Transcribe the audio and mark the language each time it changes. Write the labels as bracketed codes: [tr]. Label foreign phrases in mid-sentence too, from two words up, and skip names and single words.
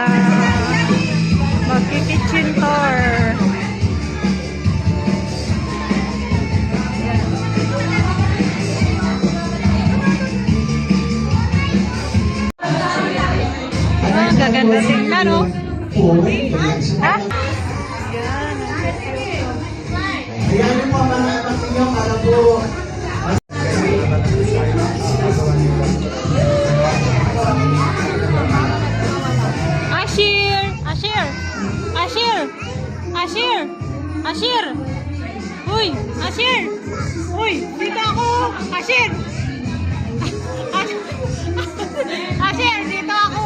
[tl] Magki-kitchen tour. Gaganda tingnan, no? Ha? Yan. Ayan yung mga anak ninyo, para po. Ashir! Ashir! Ashir! Ashir! Ashir! Uy! Ashir! Uy! Dito ako! Ashir! Ashir! Dito ako!